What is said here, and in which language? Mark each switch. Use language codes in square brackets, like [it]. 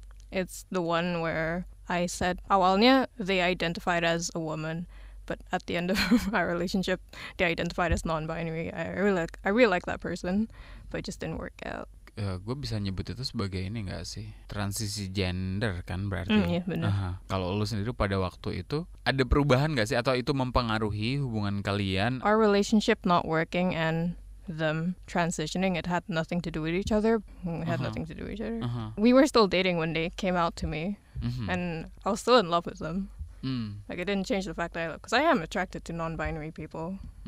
[en] It's the one where I said [id] awalnya [en] they identified as a woman, but at the end of our relationship they identified as non-binary. I really like that person, but it just didn't work out. [id] gue bisa nyebut itu sebagai ini nggak sih, transisi gender kan berarti. Iya benar. Kalau lu sendiri pada waktu itu ada perubahan nggak sih, atau itu mempengaruhi hubungan kalian? [en] Our relationship not working and them transitioning, it had nothing to do with each other. Nothing to do with each other. We were still dating when they came out to me, and I was still in love with them. Like it didn't change the fact that because I am attracted to non-binary people.